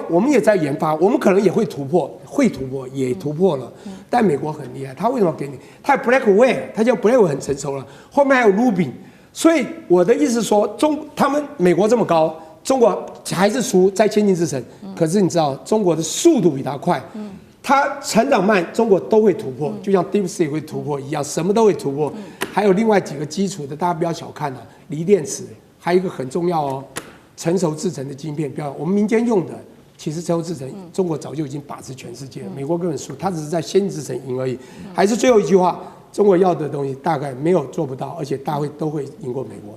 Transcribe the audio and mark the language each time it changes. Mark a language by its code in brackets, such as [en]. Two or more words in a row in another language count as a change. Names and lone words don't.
[zh] 我們也在研發，我們可能也會突破，也突破了。但美國很厲害，他為什麼給你？他有 Blackwell， 他叫 Blackwell 很成熟了，後面還有 Rubin。所以我的意思是說，他們美國這麼高，中國還是輸在先進製程。可是你知道，中國的速度比他快，它成長慢，中國都會突破，就像 DeepSeek 會突破一樣，什麼都會突破。還有另外幾個基礎的，大家不要小看了，鋰電池，還有一個很重要哦。成熟製程的晶片，不要我們民間用的，其實成熟製程，中國早就已經把持全世界了。美國根本輸，它只是在先進製程贏而已。還是最後一句話，中國要的東西大概沒有做不到，而且都會贏過美國。